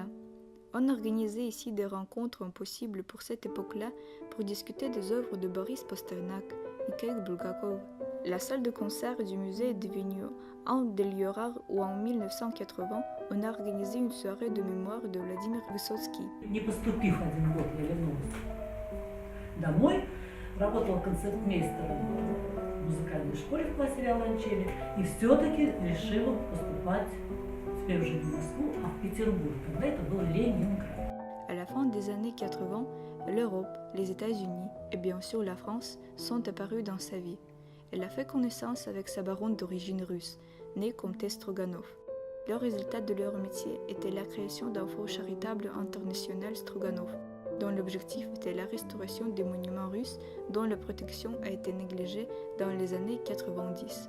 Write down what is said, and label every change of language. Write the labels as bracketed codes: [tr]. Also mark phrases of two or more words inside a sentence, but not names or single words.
[fr] On organisait ici des rencontres impossibles pour cette époque-là pour discuter des œuvres de Boris Pasternak, Mikhail Bulgakov. La salle de concert du musée est devenue un des lieux rares où en 1980 on a organisé une soirée de mémoire de Vladimir Высоцкий. [ru] Не поступив 1 год, я вернулась домой, работала концертмейстером в музыкальной школе в классе виолончели и все-таки решила поступать теперь уже не в Москву, а в Петербург. Тогда это был Ленинград. [fr] À la fin des années 80, l'Europe, les États-Unis et bien sûr la France sont apparus dans sa vie. Elle a fait connaissance avec sa baronne d'origine russe, née Comtesse Stroganov. Le résultat de leur métier était la création d'un fonds charitable international Stroganov, dont l'objectif était la restauration des monuments russes dont la protection a été négligée dans les années 90.